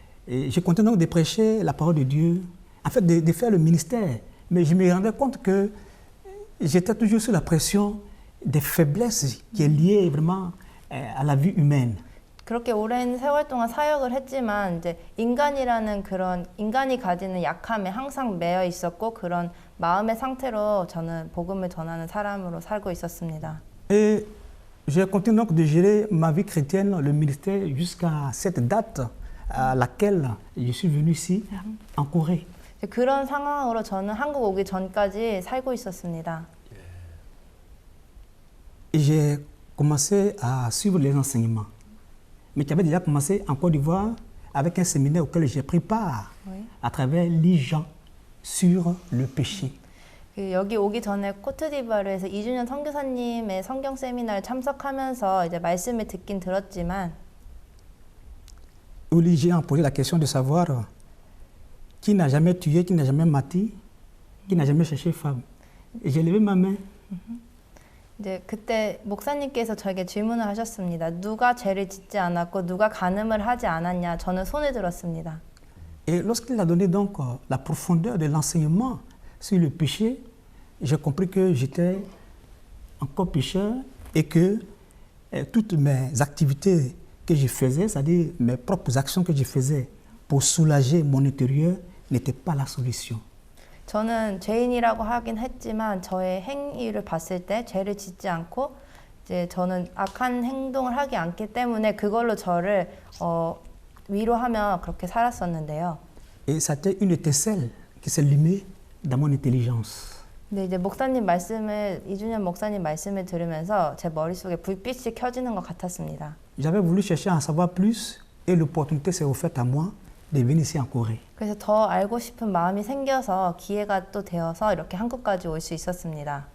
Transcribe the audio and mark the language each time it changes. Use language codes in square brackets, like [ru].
[fr] Et je continuais donc de prêcher la parole de Dieu, en fait, de faire le ministère. Mais je me rendais compte que j'étais toujours sous la pression des faiblesses qui est liée vraiment à la vie humaine. [ko] 그렇게 오랜 세월 동안 사역을 했지만 이제 인간이라는 그런 인간이 가지는 약함에 항상 매여 있었고 그런 마음의 상태로 저는 복음을 전하는 사람으로 살고 있었습니다. [fr] Et j'ai continué donc de gérer ma vie chrétienne, le ministère, jusqu'à cette date à laquelle je suis venu ici, en Corée. [ko] 그런 상황으로 저는 한국 오기 전까지 살고 있었습니다. [fr] Et j'ai commencé à suivre les enseignements. Mais tu avais déjà commencé en Côte d'Ivoire avec un séminaire auquel j'ai pris part à travers l'Ijan sur le péché. [ko] 여기 오기 전에 코트디부아르에서 이준현 선교사님의 성경 세미나를 참석하면서 이제 말씀을 듣긴 들었지만 [fr] où l'Ijan a posé la question de savoir qui n'a jamais tué, qui n'a jamais menti, qui n'a jamais cherché femme. Et j'ai levé ma main. [ko] 이제 그때 목사님께서 저에게 질문을 하셨습니다. 누가 죄를 짓지 않았고 누가 간음을 하지 않았냐? 저는 손을 들었습니다. [fr] Et lorsqu'il a donné donc la profondeur de l'enseignement sur le péché, j'ai compris que j'étais encore pécheur et que toutes mes activités que je faisais, c'est-à-dire mes propres actions que je faisais pour soulager mon intérieur, n'étaient pas la solution. [ko] 저는 죄인이라고 하긴 했지만 저의 행위를 봤을 때 죄를 짓지 않고 이제 저는 악한 행동을 하지 않기 때문에 그걸로 저를 위로하며 그렇게 살았었는데요. [fr] Et c'était une étincelle qui s'allumait dans mon intelligence. [ko] 근데 이제 목사님 말씀을 이준현 목사님 말씀을 들으면서 제 머릿속에 불빛이 켜지는 것 같았습니다. [fr] J'avais voulu chercher à en savoir plus et l'opportunité s'est offerte à moi de venir ici en Corée. [ko] 그래서 더 알고 싶은 마음이 생겨서 기회가 또 되어서 이렇게 한국까지 올 수 있었습니다.